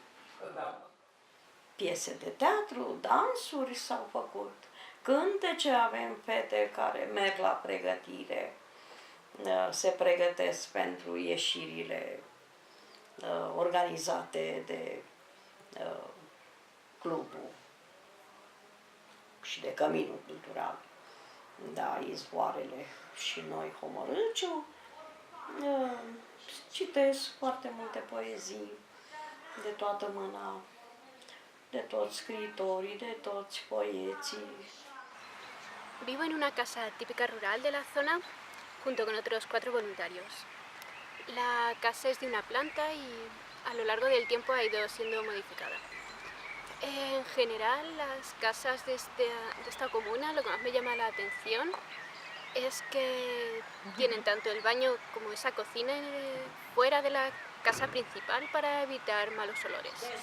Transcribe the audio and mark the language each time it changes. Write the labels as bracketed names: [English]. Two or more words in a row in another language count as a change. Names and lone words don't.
[Romanian] Piese de teatru, dansuri s-au făcut, cântece, avem fete care merg la pregătire, se pregătesc pentru ieșirile organizate de clubul și de Căminul Cultural. Da, Izvoarele și noi Homorâciu. Citesc foarte multe poezii de toată mâna, de toți scriitorii, de toți poeții. [Spanish] Vivo en una casa típica rural de la zona junto con otros 4 voluntarios. La casa es de una planta y a lo largo del tiempo ha ido siendo modificada. En general, las casas de esta comuna, lo que más me llama la atención es que tienen tanto el baño como esa cocina fuera de la casa principal para evitar malos olores.